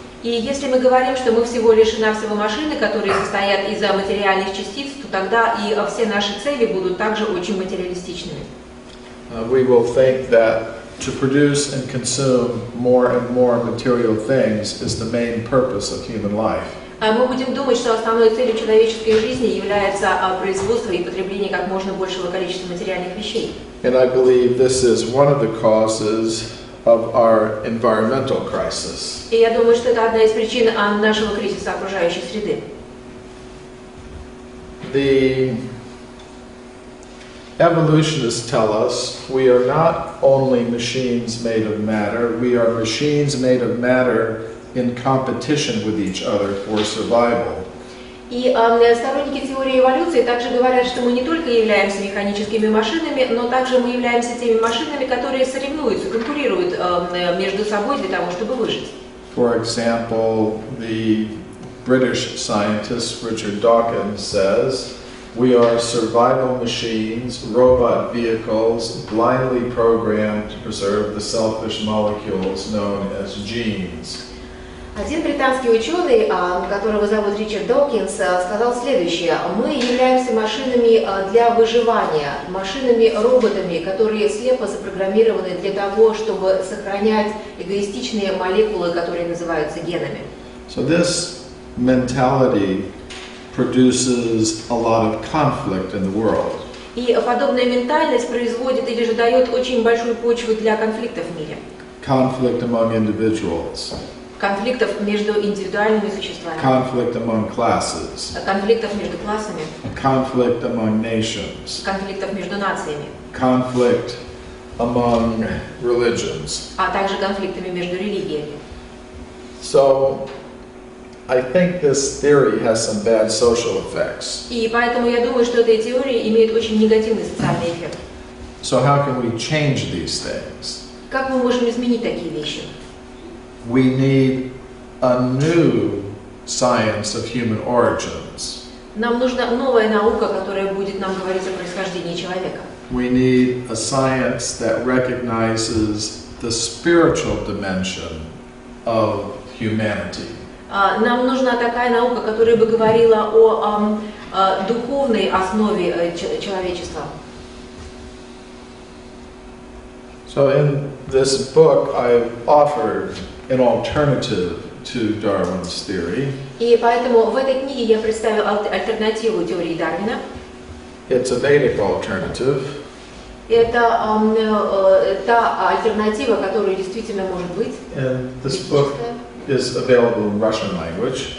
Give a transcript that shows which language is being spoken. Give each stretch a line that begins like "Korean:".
Russian: И если мы говорим, что мы всего лишь навсего машины, которые состоят из материальных частиц, то тогда и все наши цели будут также очень материалистичными.
English: We will think that to produce and consume more and more material things is the main purpose of human life.
Russian: Мы будем думать, что основной целью человеческой жизни является производство и потребление как можно большего количества материальных вещей.
English: And I believe this is one of the causes of our environmental crisis.
Russian: И я думаю, что это одна из причин нашего кризиса окружающей среды.
English: The evolutionists tell us we are not only machines made of matter, we are machines made of matter in competition with each other for survival.
Russian: И сторонники теории эволюции также говорят, что мы не только являемся механическими машинами, но также мы являемся теми машинами, которые соревнуются, конкурируют между собой для того, чтобы выжить.
English: For example, the British scientist Richard Dawkins says, we are survival machines, robot vehicles, blindly programmed to preserve the selfish molecules known as genes.
Russian: Один британский ученый, которого зовут Ричард Докинс, сказал следующее: мы являемся машинами для выживания, машинами-роботами, которые слепо запрограммированы для того, чтобы сохранять эгоистичные молекулы, которые называются генами.
English: So this mentality produces a lot of conflict in the world.
Russian: И подобная ментальность производит или же дает очень большую почву для конфликтов в мире.
English: Conflict among individuals.
Russian: Конфликтов между индивидуальными существами.
English: Conflict among classes.
Russian: Конфликтов между классами.
English: Conflict among nations.
Russian: Конфликтов между нациями.
English: Conflict among religions.
Russian: А также конфликтами между религиями.
English: So I think this theory has some bad social effects.
Russian: И поэтому я думаю, что эта теория имеет очень негативный социальный эффект.
English: So how can we change these things?
Russian: Как мы можем изменить такие вещи?
English: We need a new science of human origins.
Russian: Нам нужна новая наука, которая будет нам говорить о происхождении человека.
English: We need a science that recognizes the spiritual dimension of humanity.
Russian: Нам нужна такая наука, которая бы говорила о духовной основе человечества.
English: So in this book, I've offered an alternative to Darwin's theory.
Russian: И поэтому в этой книге я представил альтернативу теории Дарвина.
English: It's a Vedic alternative.
Russian: Это та альтернатива, которая действительно может быть.
English: And this book is available in Russian language.